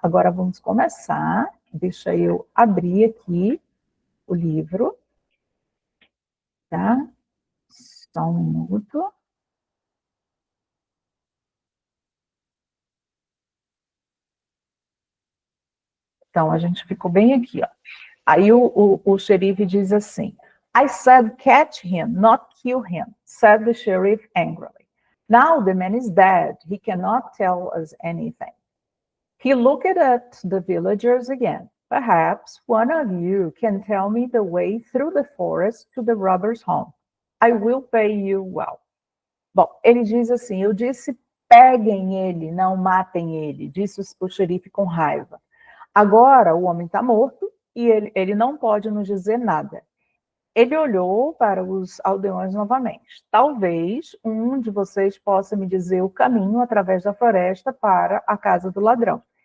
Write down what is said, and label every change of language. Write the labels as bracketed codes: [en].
[pt] Agora vamos começar. Deixa eu abrir aqui o livro, tá? Só um minuto. Então, a gente ficou bem aqui, ó. Aí o xerife diz assim, [en] I said catch him, not kill him, said the sheriff angrily. Now the man is dead, he cannot tell us anything. He looked at the villagers again. Perhaps one of you can tell me the way through the forest to the robber's home. I will pay you well. [pt] Bom, ele diz assim, eu disse peguem ele, não matem ele, disse o xerife com raiva. Agora o homem está morto e ele não pode nos dizer nada. Ele olhou para os aldeões novamente. Talvez um de vocês possa me dizer o caminho através da floresta para a casa do ladrão.